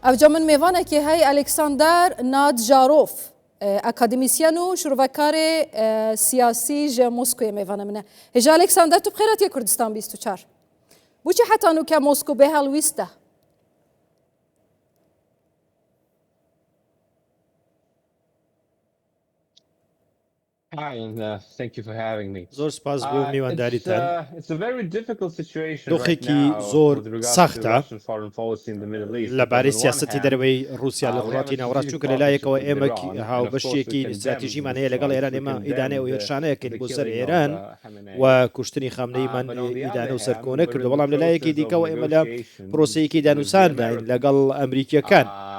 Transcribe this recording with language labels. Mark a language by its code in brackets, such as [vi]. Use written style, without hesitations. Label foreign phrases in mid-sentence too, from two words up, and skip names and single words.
[ku] ئەوجا من میێوانێکی هەی ئەلێکساندەر نادجارۆف ئەکادمیسیەن و شروڤەکارێ سیاسی ژە مۆسکۆیە میێوانە منە هێژا ئەلێکساندەر تو بخێرەتیە کوردستان 24 بۆچی حتا نوکە مۆسکۆ بێ هەڵویستە [en] Hi, and thank you for having me. [ckb] زۆر سپاس بۆ میوانداریتان. دۆخێکی زۆر سەختە لەبارەی سیاسەتی دەرەوەی رووسیا لە وڵاتی ناوەڕاست چونکە لەلایەکەوە ئێمە هاوبەشێکی استراتیژیمان هەیە لەگەڵ ئێران ئێمە ئیدانێ و هێرشانەیەکەین بۆ سەر ئێران و کوشتنی خامنەیمان ئیدانە و سەرکۆنە کردو بەڵام لەلایەکی دیکەەوە ئێمە لە پرۆسەیەکی دانووسانداین لەگەڵ ئەمریکیەکان.